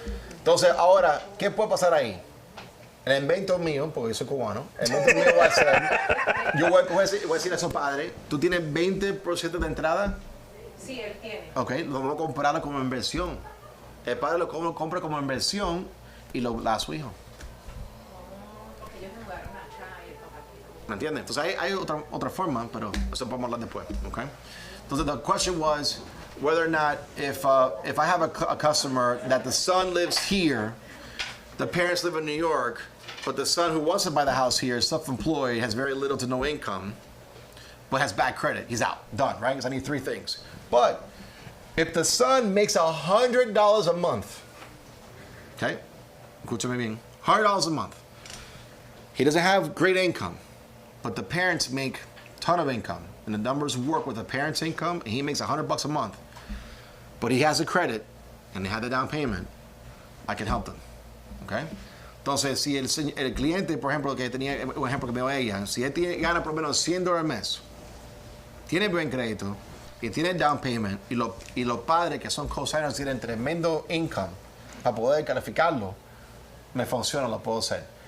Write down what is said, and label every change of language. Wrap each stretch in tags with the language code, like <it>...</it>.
<es>Entonces, ahora, ¿qué puede pasar ahí? El invento mío, porque yo soy cubano, el invento mío va a ser, yo voy a decir a su padre, ¿tú tienes 20% de entrada? Sí, él tiene. Ok, lo vamos a comprar como inversión. El padre lo compra como inversión y lo da a su hijo. Porque ellos jugaron acá y el papá. ¿Me entiendes? Entonces hay otra forma, pero eso podemos hablar después, okay? Entonces</es> <en>the question was whether or not if I have a customer that the son lives here, the parents live in New York, but the son who wants to buy the house here is self-employed, has very little to no income, but has bad credit. He's out, done, right? Because I need three things. But if the son makes $100 a month, okay?</en> <es>Escúchame bien,</es> <en>$100 a month. He doesn't have great income, but the parents make a ton of income, and the numbers work with the parents' income, and he makes $100 a month, but he has a credit, and they have the down payment, I can help them, okay?</en> <es>Entonces, si el cliente, por ejemplo, que tenía un ejemplo que me dio ella, si él gana por lo menos $100 al mes, tiene buen crédito, y tiene down payment, y los padres que son co-signers tienen tremendo income para poder calificarlo, me funciona, lo puedo hacer.</es>